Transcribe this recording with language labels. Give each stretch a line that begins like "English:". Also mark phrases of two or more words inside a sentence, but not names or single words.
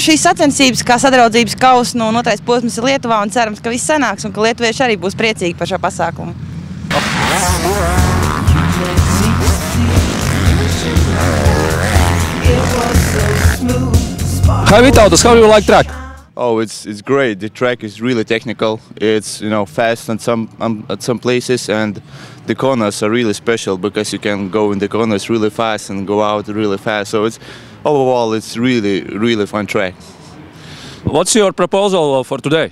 Latvian: Šīs sacensības kā sadraudzības kausa, otrais posms ir Lietuvā un cerams, ka viss sanāks un ka lietuvieši arī būs priecīgi par šo pasākumu.
English: Hi Vitautas, how do you like track? Oh, it's great. The track is really technical. It's fast at some places, and the corners are really special because you can go in the corners really fast and go out really fast. So overall it's really fun track. What's your proposal for today?